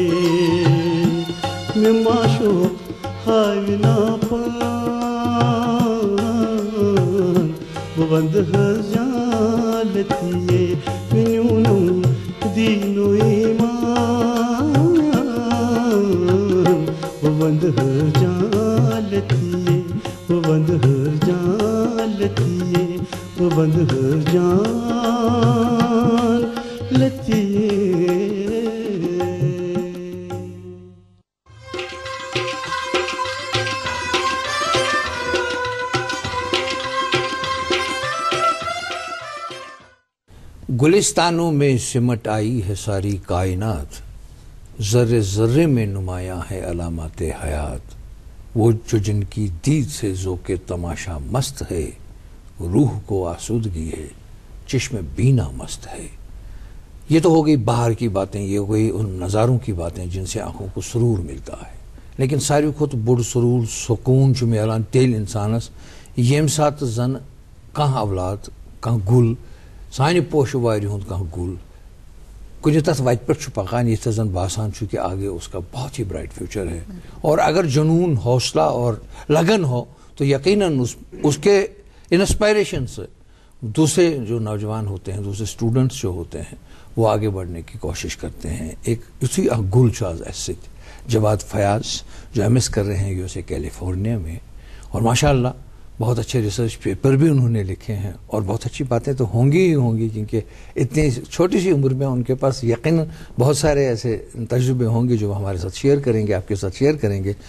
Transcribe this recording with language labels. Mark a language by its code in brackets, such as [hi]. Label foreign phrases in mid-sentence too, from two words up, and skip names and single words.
[ks] مےٚ ماشوق ہاوِ ناپان بہٕ ونٛدٕ حظ جالتیے مےٚ نیوٗنم دیٖنو ایٖمان بہٕ ونٛدٕ حظ جالتیے بہٕ ونٛدٕ حظ جالتیے بہٕ ونٛدٕ حظ جالتیے [ur] گلستانوں میں سمٹ آئی ہے ساری کائنات ذرے ذرے میں نمایاں ہے علامات حیات وہ جو جن کی دید سے ذوق تماشا مست ہے روح کو آسودگی ہے چشم بینا مست ہے. یہ تو ہو گئی باہر کی باتیں، یہ ہو گئی ان نظاروں کی باتیں جن سے آنکھوں کو سرور ملتا ہے. [ks] لیکن ساروی کھوت بوڑ سرور سکون چھ ملان تیل انسانس یم سات زن کھانا اولاد کھانا گل سانہ پوش واری ہند کھانا گل کچھ تک وت پہ پکان یہ زن باسان [ur] کہ آگے اس کا بہت ہی [en] bright future [ks] ہے. [ur] اور اگر جنون حوصلہ اور لگن ہو تو یقیناً اس کے انسپائریشن سے دوسرے جو نوجوان ہوتے ہیں، دوسرے اسٹوڈنٹس جو ہوتے ہیں وہ آگے بڑھنے کی کوشش کرتے ہیں. ایک اسی گل چاز ایسے جواد فیاض جو MS کر رہے ہیں USA کیلیفورنیا میں, اور ماشاءاللہ بہت اچھے [en] research paper [ur] بھی انہوں نے لکھے ہیں, اور بہت اچھی باتیں تو ہوں گی ہی ہوں گی, کیونکہ اتنی چھوٹی سی عمر میں ان کے پاس یقیناً بہت سارے ایسے تجربے ہوں گے جو ہمارے ساتھ شیئر کریں گے, آپ کے ساتھ شیئر کریں گے.